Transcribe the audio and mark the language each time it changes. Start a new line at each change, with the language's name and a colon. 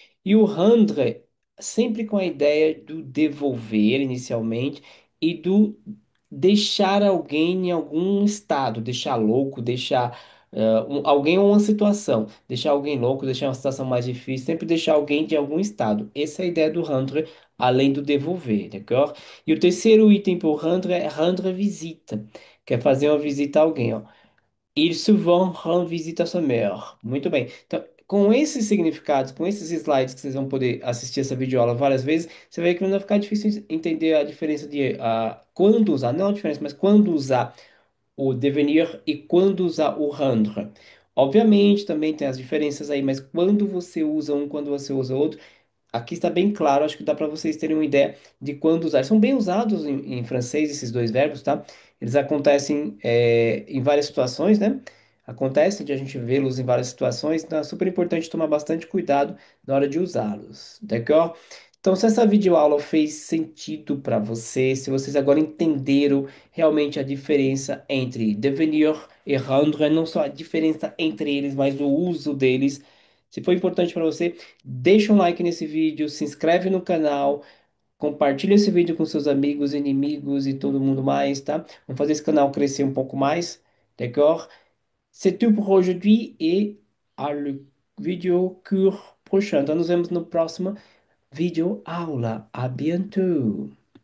Portuguese: E o rendre, sempre com a ideia do devolver inicialmente e do deixar alguém em algum estado, deixar louco, deixar alguém ou uma situação, deixar alguém louco, deixar uma situação mais difícil, sempre deixar alguém de algum estado. Essa é a ideia do rendre, além do devolver, d'accord? E o terceiro item para o rendre é rendre visita, que é fazer uma visita a alguém, ó.
French: Il souvent rend visite à sa mère.
Portuguese: Muito bem. Então, com esses significados, com esses slides que vocês vão poder assistir essa videoaula várias vezes, você vai ver que não vai ficar difícil entender a diferença de quando usar, não a diferença, mas quando usar o devenir e quando usar o rendre. Obviamente, também tem as diferenças aí, mas quando você usa um, quando você usa outro, aqui está bem claro, acho que dá para vocês terem uma ideia de quando usar. São bem usados em francês esses dois verbos, tá? Eles acontecem em várias situações, né? Acontece de a gente vê-los em várias situações, então é super importante tomar bastante cuidado na hora de usá-los, d'accord? Então, se essa videoaula fez sentido para você, se vocês agora entenderam realmente a diferença entre devenir e rendre, não só a diferença entre eles, mas o uso deles, se foi importante para você, deixa um like nesse vídeo, se inscreve no canal, compartilha esse vídeo com seus amigos, inimigos e todo mundo mais, tá? Vamos fazer esse canal crescer um pouco mais, d'accord?
French: C'est tout pour aujourd'hui et à le vídeo court prochain.
Portuguese: Então nos vemos no próximo vídeo aula.
French: À bientôt!